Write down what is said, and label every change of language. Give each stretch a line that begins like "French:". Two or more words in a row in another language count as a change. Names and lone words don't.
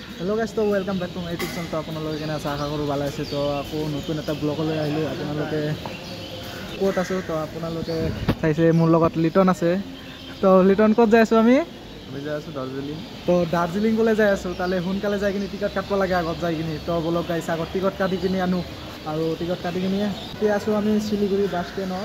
English: hello guys तो welcome back to my YouTube channel.
Assamese: तो আপোনালোকে কেনে আছে আশা কৰোঁ ভালে আছে। তো আকৌ নতুন এটা ব্লগলৈ আহিলোঁ। আপোনালোকে ক'ত আছোঁ তো আপোনালোকে চাইছে মোৰ লগত লিটন আছে। তো লিটন ক'ত যাই আছোঁ আমি যাই আছোঁ দাৰ্জিলিং। তো দাৰ্জিলিঙলৈ যাই আছোঁ। তালৈ সোনকালে যাই কিনি টিকট কাটিব লাগে আগত যাই কিনি। তো বলক গাইছ আগত টিকট কাটি কিনি আনো আৰু টিকট কাটি কিনি এতিয়া আছোঁ আমি শিলিগুৰি বাছ ষ্টেণ্ডত।